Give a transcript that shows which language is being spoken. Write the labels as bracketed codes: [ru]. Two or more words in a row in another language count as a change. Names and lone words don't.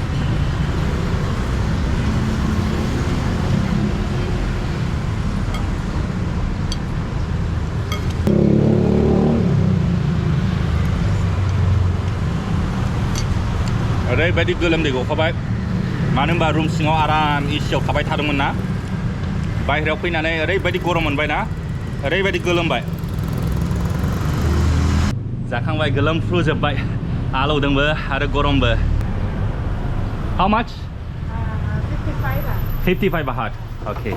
[brx] ओरैबायदि गोलोमदै गखाबाय मानो होनबा रुम सिङाव आराम एसियाव थाबाय थादोंमोन ना बाहेरायाव फैनानै ओरैबायदि गरम मोनबाय ना ओरैबायदि गोलोमबाय जाखांबाय गोलोमफ्रुजोबबाय आलौदोंबो आरो गरमबो [en] How much? 55 baht. Okay.